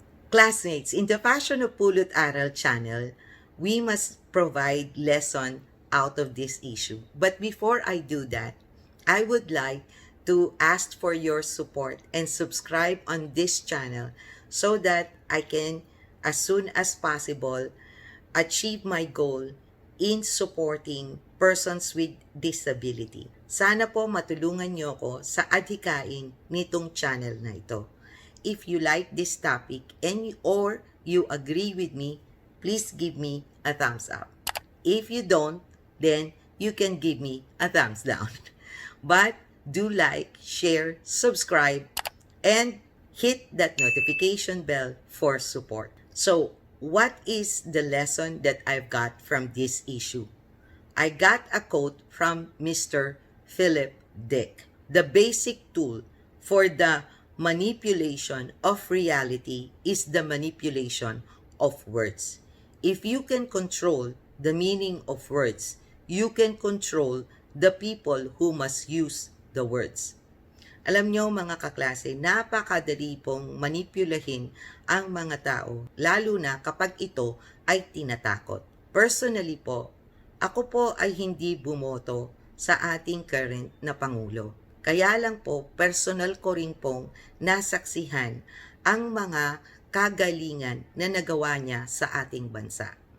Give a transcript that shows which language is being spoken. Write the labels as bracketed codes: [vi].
[en] Classmates, in the Fashion of Pulot Aral channel, we must provide lesson out of this issue. But before I do that, I would like to ask for your support and subscribe on this channel so that I can, as soon as possible, achieve my goal in supporting persons with disability. [tl] Sana po matulungan niyo ako sa adhikain nitong channel na ito. [en] If you like this topic or you agree with me, please give me a thumbs up. If you don't, then you can give me a thumbs down. But do like, share, subscribe, and hit that notification bell for support. So, what is the lesson that I've got from this issue? I got a quote from Mr. Philip Dick. The basic tool for the manipulation of reality is the manipulation of words. If you can control the meaning of words, you can control the people who must use the words. [tl] Alam nyo mga kaklase, napakadali pong manipulahin ang mga tao, lalo na kapag ito ay tinatakot. Personally po, ako po ay hindi bumoto sa ating current na Pangulo. Kaya lang po, personal ko rin pong nasaksihan ang mga kagalingan na nagawa niya sa ating bansa.